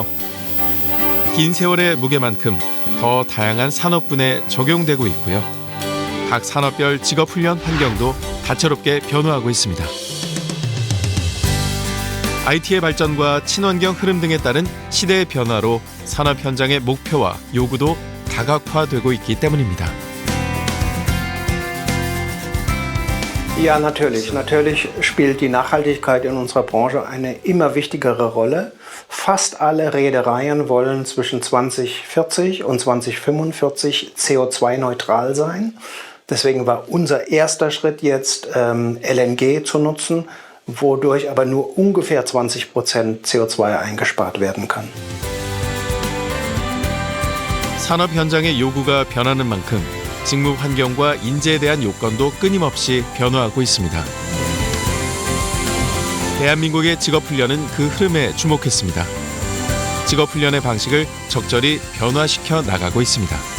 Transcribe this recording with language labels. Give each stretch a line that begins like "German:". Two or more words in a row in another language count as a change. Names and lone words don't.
Korean: 긴 세월의 무게만큼 더 다양한 산업군에 적용되고 있고요. 각 산업별 직업훈련 환경도 다채롭게 변화하고 있습니다. IT의 발전과 친환경 흐름 등에 따른 시대의 변화로 산업 현장의 목표와 요구도 다각화되고 있기 때문입니다.
German: Ja, natürlich. Natürlich spielt die Nachhaltigkeit in unserer Branche eine immer wichtigere Rolle. Fast alle Reedereien wollen zwischen 2040 und 2045 CO2-neutral sein. Deswegen war unser erster Schritt jetzt, LNG zu nutzen, wodurch aber nur ungefähr 20% CO2 eingespart werden kann.
Korean: 산업 현장의 요구가 변하는 만큼 직무 환경과 인재에 대한 요건도 끊임없이 변화하고 있습니다. 대한민국의 직업훈련은 그 흐름에 주목했습니다. 직업훈련의 방식을 적절히 변화시켜 나가고 있습니다.